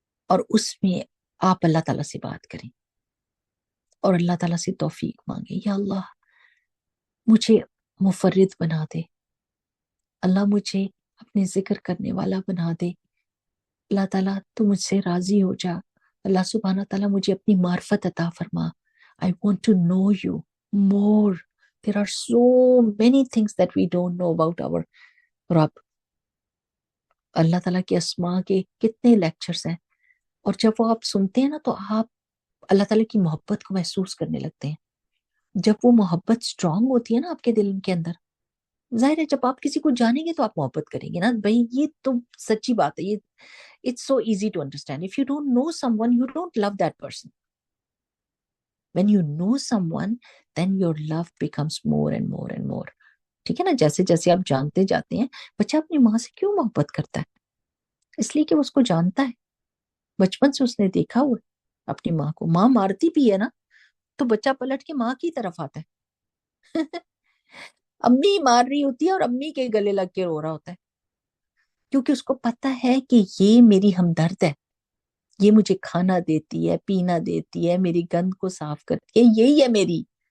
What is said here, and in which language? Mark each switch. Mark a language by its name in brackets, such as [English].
[Urdu] اور اس میں آپ اللہ تعالیٰ سے بات کریں اور اللہ تعالیٰ سے توفیق مانگیں. یا اللہ مجھے مفرد بنا دے، اللہ مجھے اپنے ذکر کرنے والا بنا دے، اللہ تعالیٰ تو مجھ سے راضی ہو جا، اللہ سبحانہ تعالیٰ مجھے اپنی معرفت عطا فرما. [English] I want to know you more. There are so many things that we don't know about our رب. [Urdu] اللہ تعالیٰ کے اسماء کے کتنے لیکچرز ہیں، اور جب وہ آپ سنتے ہیں نا تو آپ اللہ تعالیٰ کی محبت کو محسوس کرنے لگتے ہیں. جب وہ محبت اسٹرانگ ہوتی ہے نا آپ کے دل کے اندر، ظاہر ہے جب آپ کسی کو جانیں گے تو آپ محبت کریں گے نا بھائی، یہ تو سچی بات ہے. یہ [English] it's so easy to understand. If you don't know someone, you don't love that person. When you know someone, then your love becomes more and more and more. [Urdu] ٹھیک ہے نا؟ جیسے جیسے آپ جانتے جاتے ہیں. بچہ اپنی ماں سے کیوں محبت کرتا ہے؟ اس لیے کہ وہ اس کو جانتا ہے، بچپن سے اس نے دیکھا ہوا اپنی ماں کو. ماں مارتی بھی ہے نا تو بچہ پلٹ کے ماں کی طرف آتا ہے. امی مار رہی ہوتی ہے اور امی کے گلے لگ کے رو رہا ہوتا ہے، کیونکہ اس کو پتا ہے کہ یہ میری ہمدرد ہے، یہ مجھے کھانا دیتی ہے، پینا دیتی ہے، میری گند کو صاف کرتی ہے، یہی ہے میری.